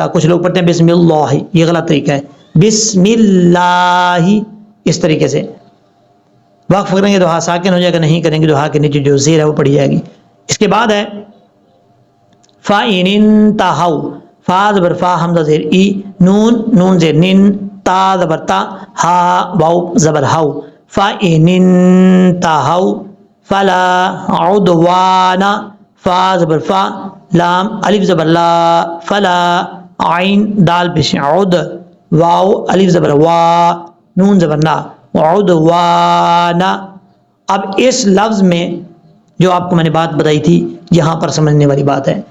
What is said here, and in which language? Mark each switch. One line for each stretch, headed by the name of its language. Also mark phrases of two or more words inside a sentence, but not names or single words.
Urdu: کچھ لوگ پڑھتے ہیں
Arabic: بسم اللہ,
Urdu: یہ غلط طریقہ ہے,
Arabic: بسم اللہ
Urdu: اس طریقے سے. وقف کریں گے تو ہاں ساکن ہو جائے گا, نہیں کریں گے تو ہاں کے نیچے جو زیر ہے وہ پڑھی جائے گی. اس کے بعد ہے
Arabic: فَإِنِ انْتَهَوْا,
Urdu: فا زبر فا حمزہ زیر ای, نون نون زیر نن, تا زبر تا, ہا واو زبر ہاؤ.
Arabic: فَإِنِ انْتَهَوْا فَلَا عُدْوَانَ,
Urdu: فا زبر فا, لام الف زبر لا, فلا, عین دال پیش عد, واو الف زبر وا, نون زبر نا, عدوان. اب اس لفظ میں جو آپ کو میں نے بات بتائی تھی یہاں پر سمجھنے والی بات ہے.